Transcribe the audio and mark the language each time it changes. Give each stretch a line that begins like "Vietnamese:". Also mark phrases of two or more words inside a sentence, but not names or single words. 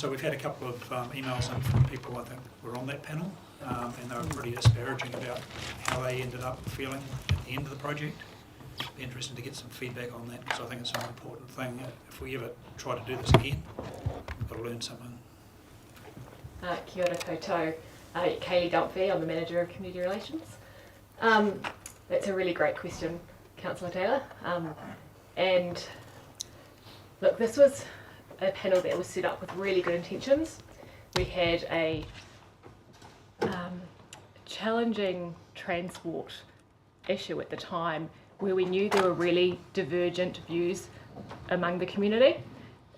English: So we've had a couple of emails in from people I think were on that panel, and they were pretty disparaging about how they ended up feeling at the end of the project. It'd be interesting to get some feedback on that, because I think it's an important thing. If we ever try to do this again, we've got to learn something.
Māori: Kia ora koutou.
English: Kaylee Dunphy, I'm the Manager of Community Relations. That's a really great question, Councillor Taylor. And look, this was a panel that was set up with really good intentions. We had a challenging transport issue at the time where we knew there were really divergent views among the community.